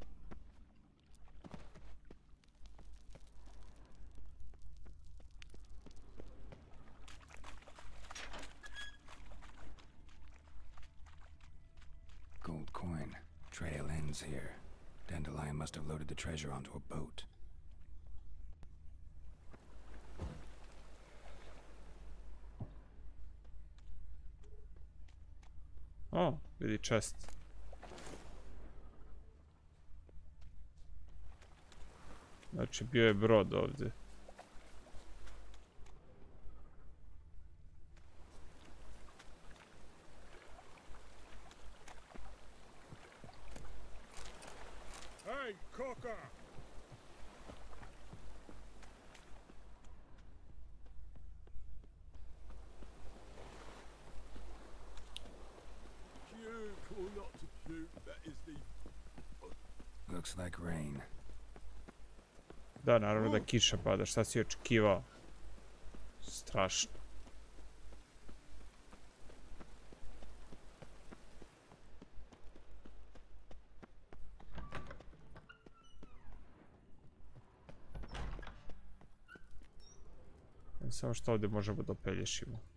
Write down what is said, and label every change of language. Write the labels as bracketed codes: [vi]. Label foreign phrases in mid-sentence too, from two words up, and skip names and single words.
[en] Gold coin. Trail ends here. Dandelion must have loaded the treasure onto a boat. [bs] O, vidi [en] chest. [bs] Znači bio je brod ovdje. [en] Hey, Cocker! Puke or not to puke, that is the... Looks like rain. [bs] Da, naravno da kiša pada, šta si očekivao? Strašno. Samo što ovdje možemo da pelješimo.